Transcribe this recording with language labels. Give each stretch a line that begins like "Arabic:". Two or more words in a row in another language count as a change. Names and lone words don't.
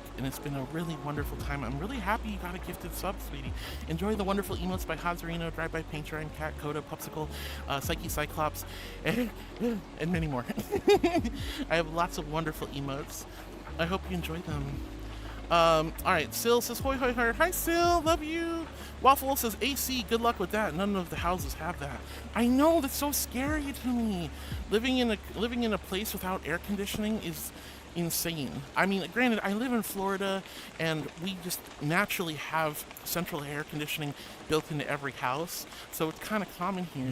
English: And it's been a really wonderful time. I'm really happy you got a gifted sub, sweetie. Enjoy the wonderful emotes by Hazarino, Drive by Painter, and Cat, Coda, Popsicle, Psyche Cyclops, and many more. I have lots of wonderful emotes. I hope you enjoy them. Alright, Sil says hoi hoi hoi. Hi Sil, love you. Waffle says AC, good luck with that. None of the houses have that. I know, that's so scary to me. Living in a place without air conditioning is insane. I mean, granted, I live in Florida and we just naturally have central air conditioning built into every house, so it's kind of common here.